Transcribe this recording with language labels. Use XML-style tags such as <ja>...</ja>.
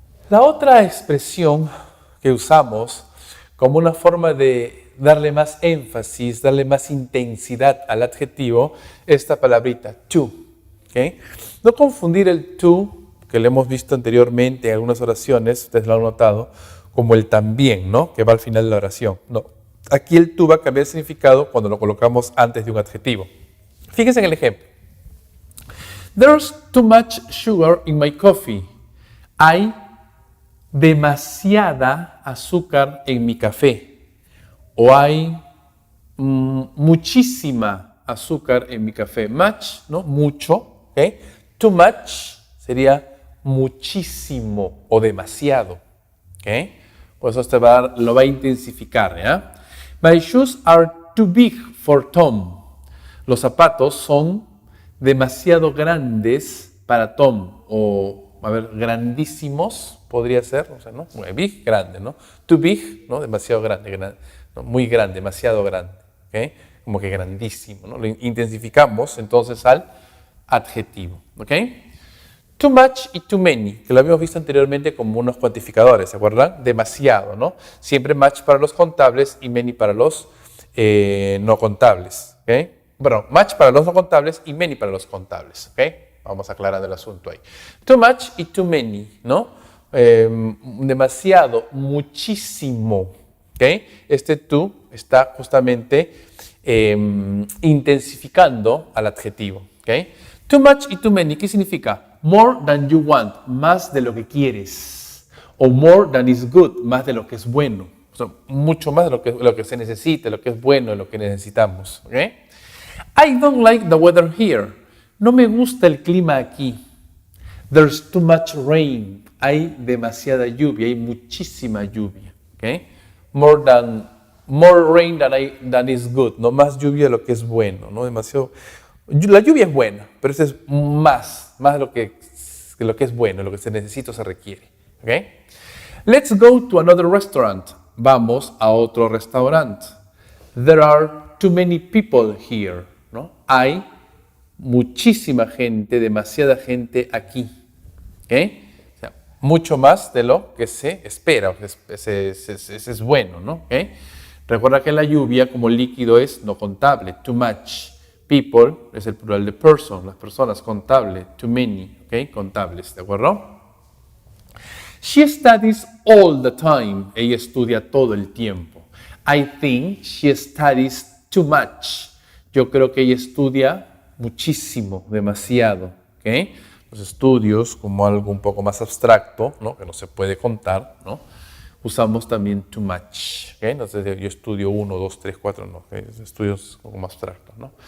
<es>La otra expresión que usamos como una forma de darle más énfasis, darle más intensidad al adjetivo, esta palabrita, to, ¿okay? No confundir el to, que lo hemos visto anteriormente en algunas oraciones, ustedes lo han notado, como el también, ¿no? Que va al final de la oración. No, aquí el to va a cambiar de significado cuando lo colocamos antes de un adjetivo. Fíjense en el ejemplo.</es> <en>There's too much sugar in my coffee.</en> <es>Hay demasiada azúcar en mi café. O hay muchísima azúcar en mi café. Much, ¿no? Mucho. ¿Okay? Too much sería muchísimo o demasiado. ¿Okay? Por eso lo va a intensificar. ¿Ya?</es> <en>My shoes are too big for Tom.</en> <es>Los zapatos son demasiado grandes para Tom. O, a ver, grandísimos podría ser. O sea, ¿no? Big, grande, ¿no? Too big, ¿no? Demasiado grande, ¿no? Muy grande, demasiado grande, ¿okay? Como que grandísimo, ¿no? Lo intensificamos entonces al adjetivo, ¿ok? Too much y too many, que lo habíamos visto anteriormente como unos cuantificadores, ¿se acuerdan? Demasiado, ¿no? Siempre much para los contables y many para los no contables, ¿ok? Bueno, much para los no contables y many para los contables, ¿ok? Vamos aclarando el asunto ahí. Too much y too many, ¿no? Demasiado, muchísimo, ¿ok? Este too está justamente intensificando al adjetivo, ¿ok? Too much y too many, ¿qué significa?</es> <en>More than you want,</en> <es>más de lo que quieres. O</es> <en>more than is good,</en> <es>más de lo que es bueno. O sea, mucho más de lo que se necesita, lo que es bueno, lo que necesitamos, ¿ok?</es> <en>I don't like the weather here.</en> <es>No me gusta el clima aquí.</es> <en>There's too much rain.</en> <es>Hay demasiada lluvia, hay muchísima lluvia. ¿Okay?</es> <en>More rain than is good.</en> <es>No más lluvia de lo que es bueno. ¿No? Demasiado. La lluvia es buena, pero eso es más de lo que es bueno, lo que se necesita o se requiere. ¿Okay?</es> <en>Let's go to another restaurant.</en> <es>Vamos a otro restaurante.</es> <en>There are too many people here.</en> <es>¿No? Hay muchísima gente, demasiada gente aquí. ¿Okay? O sea, mucho más de lo que se espera, es bueno, ¿no? ¿Okay? Recuerda que la lluvia como líquido es no contable, too much. People es el plural de person, las personas, contable, too many, ¿okay? Contables, ¿de acuerdo?</es> <en>She studies all the time.</en> <es>Ella estudia todo el tiempo.</es> <en>I think she studies too much.</en> <es>Yo creo que ella estudia muchísimo, demasiado. ¿Okay? Los estudios, como algo un poco más abstracto, ¿no? Que no se puede contar, ¿no? Usamos también too much. ¿Okay? Entonces, yo estudio 1, 2, 3, 4, no. ¿Okay? Estudios como más abstractos, ¿no?</es>